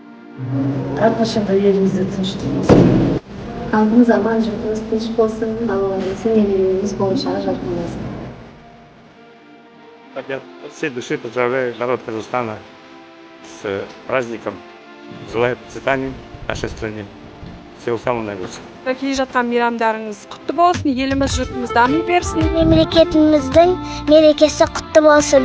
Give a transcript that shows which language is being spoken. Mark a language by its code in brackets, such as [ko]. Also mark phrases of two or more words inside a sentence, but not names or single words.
[kk] әрқашанда елімізде тыныштық болсын. Халқымыз аман, жұртымыз тыныш болсын, балаларымыз, немерелеріміз болашағы жарқын болсын. [ru] От всей души поздравляю народ Казахстана с праздником. Желаю процветания нашей стране. Всего самого наилучшего. [kk] Келе жатқан мейрамдарыңыз құтты болсын, еліміз жұртымыз дами берсін. Мемлекетіміздің мерекесі құтты болсын.